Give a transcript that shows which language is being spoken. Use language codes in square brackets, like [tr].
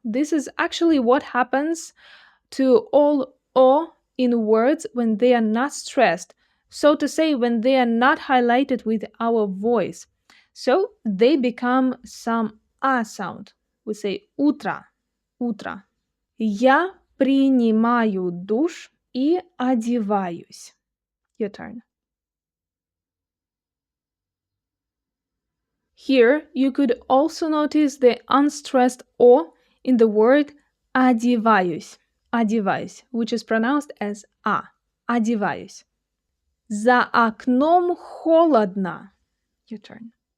[en] This is actually what happens to all o in words when they are not stressed, so to say, when they are not highlighted with our voice. So they become some a sound. We say утро, утро. [ru] Я принимаю душ и одеваюсь. [en] Your turn. Here you could also notice the unstressed o in the word одеваюсь, одеваюсь, which is pronounced as a, одеваюсь. [ru] За окном холодно. [en] Your turn.